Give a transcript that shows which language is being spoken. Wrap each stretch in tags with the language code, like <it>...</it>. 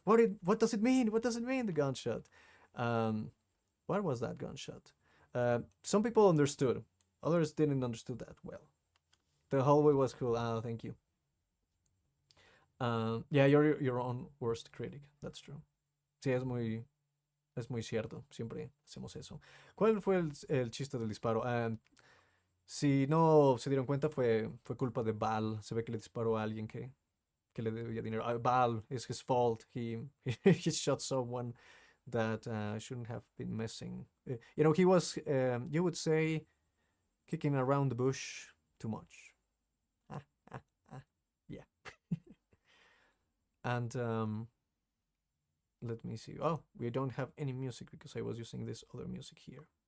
<en>What does it mean? What does it mean, the gunshot? What was that gunshot? Some people understood. Others didn't understood that well. The hallway was cool. Thank you. Yeah, you're your own worst critic. That's true.</en> <es>Sí, es muy cierto. Siempre hacemos eso. ¿Cuál fue el chiste del disparo? Si no se dieron cuenta, fue culpa de Val. Se ve que le disparó a alguien que le debía dinero.</es> <en>Val, it's his fault. He shot someone that shouldn't have been messing. You know, he was, you would say, kicking around the bush too much. Ah, ah, ah. Yeah. And let me see. Oh, we don't have any music because I was using this other music here.</en>